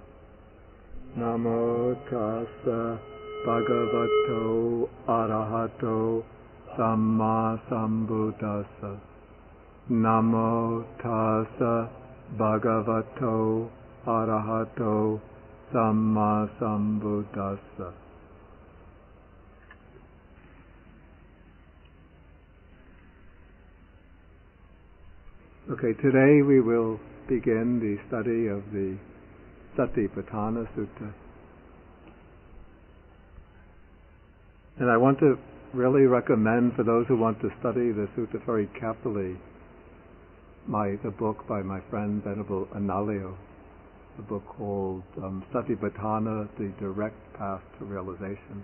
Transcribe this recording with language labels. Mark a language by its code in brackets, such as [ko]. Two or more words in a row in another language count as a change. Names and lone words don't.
[pi] Namo tassa bhagavato arahato samma sambuddhassa. Namo tassa bhagavato arahato samma sambuddhassa. [en] Okay, today we will begin the study of the Satipaṭṭhāna Sutta. And I want to really recommend for those who want to study the Sutta very carefully the book by my friend Venerable Analayo, the book called Satipaṭṭhāna, The Direct Path to Realization.